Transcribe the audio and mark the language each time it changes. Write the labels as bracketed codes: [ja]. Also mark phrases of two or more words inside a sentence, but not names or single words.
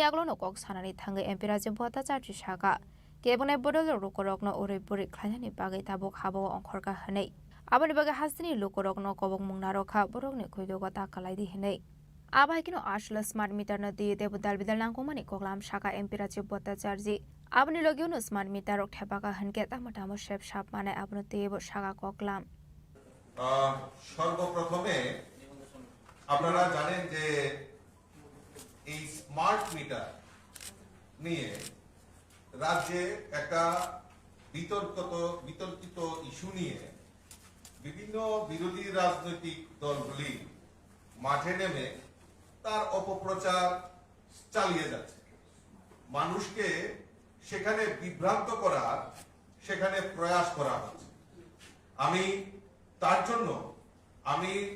[trp] aglo no kok sanani thangai MP Rajib Bhattacharya saka kebone bodol rukorok no ore puri khlainani bagai tabuk habo ongkhorka hanei aboni bagai hasini lukorok no kobong mungnarokha borokni khoidoga takalaidi hinei abai kino asla [en] smart meter [trp] no diye debu dalbidal nangkomani koklam saka MP Rajib Bhattacharya aboni logio no [en] smart meter [trp] rok thepaka hanke tamatamo shep shap mane abno tebo saka koklam [bn] সর্বপ্রথমে আপনারা জানেন যে এই [en] smart meter [bn] নিয়ে রাজ্যে একটা বিতর্কিত ইস্যু নিয়ে বিভিন্ন বিরোধী রাজনৈতিক দলগুলি মাঠে নেমে তার অপপ্রচার চালিয়ে যাচ্ছে মানুষকে সেখানে বিভ্রান্ত করার সেখানে প্রয়াস করা হচ্ছে আমি তার জন্য আমি